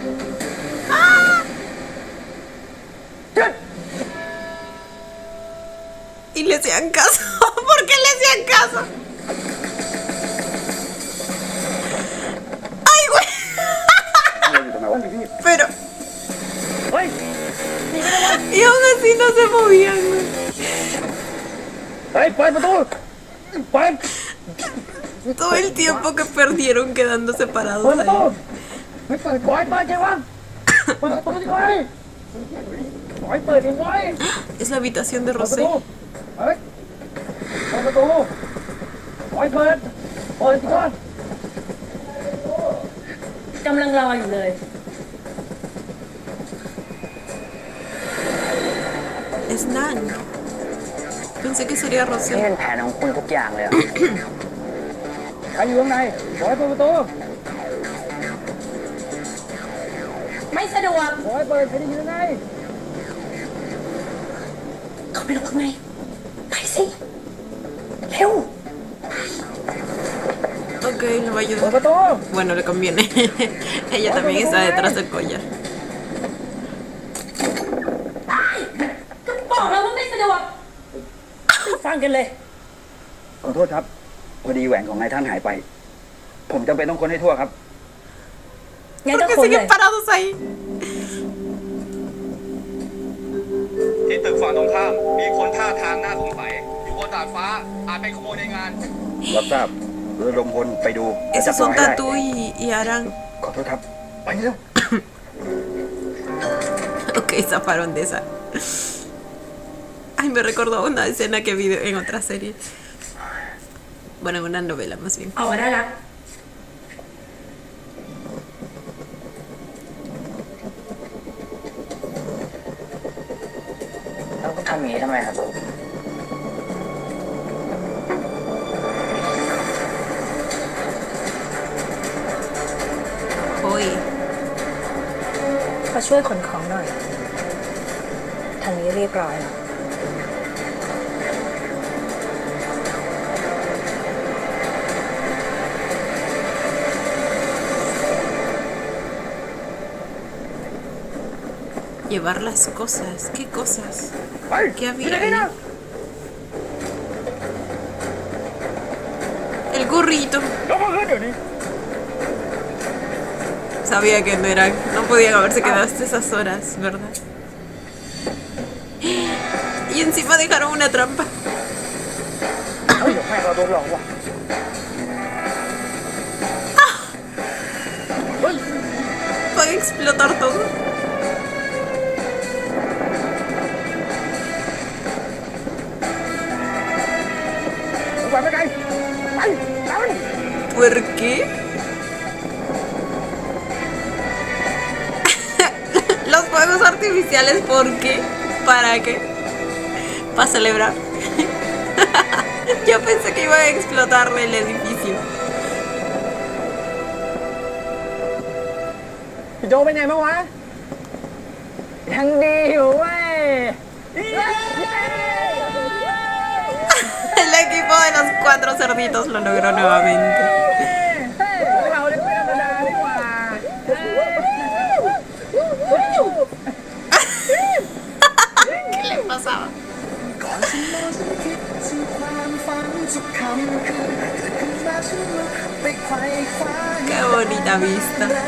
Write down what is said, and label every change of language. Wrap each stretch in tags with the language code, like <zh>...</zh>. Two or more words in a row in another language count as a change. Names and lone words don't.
<es>Y le hacían caso. ¿Por qué le hacían caso? ¡Ay, güey! Pero.</es> <th>เฮ้ย</th> <es>Y aún así no se movían, güey.</es> <th>เฮ้ยเปิดประตูเปิด</th> <es>Todo el tiempo que perdieron quedando</es> <th>เปิด</th> <es>separados</es> <th>ประตู</th> <es>ahí.</es> <th>ไม่เปิดปล่อยเปิดแกวะเปิดประตูดิเว้ยปล่อยเปิดดิเว้ย</th> <es>Es la habitación de</es> <th>เปิดประ</th> <es>Rosé.</es> <th>ตูเฮ้ยเปิดประตูปล่อยเปิดเปิดสิก่อน กำลังรออยู่เลย</th> <es>Es Nan. Pensé que sería</es> <th>นี่</th> <es>Rosé.</es> <th>เป็นแผนของคุณทุกอย่างเลยอะ ใครอยู่ข้างในปล่อยเปิดประตู ไม่สะดวก ปล่อยเปิดใครอยู่ข้างใน เขาไปรอข้างในไปสิ เร็ว</th> <es>Ok, lo va a</es> <th>เปิด</th> <es>ayudar.</es> <th>ประตู</th> <es>Bueno, le conviene. Ella también está detrás del collar.</es> <th>บอกแล้วว่าไม่สะดวกไม่ฟังกันเลย ขอโทษครับ พอดีแหวนของนายท่านหายไป ผมจำเป็นต้องค้นให้ทั่วครับ งั้น</th> <es>¿Por</es> <th>ก็</th> <es>qué</es> <th>คนเลย</th> <es>siguen parados ahí?</es> <th>ที่ตึกฝั่งตรงข้าม มีคนท่าทางน่าสงสัย อยู่บนดาดฟ้า อาจเป็นขโมยในงาน รับทราบระดมพลไปดู</th> <es>Esos son Tatu y Aran.</es> <th>ขอโทษครับ ไปเร็ว</th> <es>Ok, zafaron de esa. Ay, me recordó una escena que vi en otra serie. Bueno, en una novela más bien.</es> <th>ออกมาได้ละ แล้วก็ทำอย่างนี้ทำไมครับ โอ้ย มาช่วยขนของหน่อย ทางนี้เรียบร้อยแล้ว</th> <es>Llevar las cosas. ¿Qué cosas? ¿Qué había ahí? El gorrito. Sabía que no eran. No podían haberse quedado hasta esas horas, ¿verdad? Y encima dejaron una trampa.</es> <th>เฮ้ยเดี๋ยวแม่เราโดนหลอกว่ะ</th> <es>Van a explotar todo.</es> <th>ไปไม่ไกลไปตามมัน</th> <es>¿Por qué? Los fuegos artificiales, ¿por qué? ¿Para qué? ¿Para celebrar? Yo pensé que iba a explotarle el edificio.</es> <th>พี่โจเป็นไงบ้างวะ ยังดีอยู่เว้ย</th> <es>El equipo de los 4 cerditos lo logró nuevamente.</es> <th>เราเล่นไม่ธรรมดาดีกว่า</th> <es>¿Qué le pasaba? Qué bonita vista.</es>